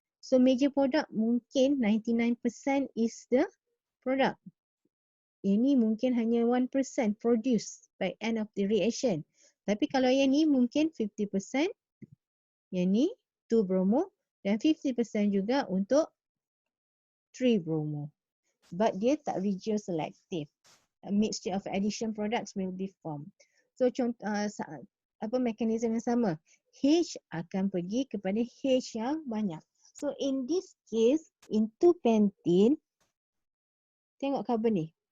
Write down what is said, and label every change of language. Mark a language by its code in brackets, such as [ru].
[en] So major product mungkin 99% is the product. [ms] Ini mungkin hanya 1% produced by end of the reaction. Tapi kalau yang ni mungkin 50%, yang ni 2 bromo dan 50% juga untuk 3 bromo. But dia tak regioselective. [en] A mixture of addition products will be formed. [ms] So contoh mekanisme yang sama. H akan pergi kepada H yang banyak. [en] So in this case, in 2 pentene, [ms] tengok carbon ni.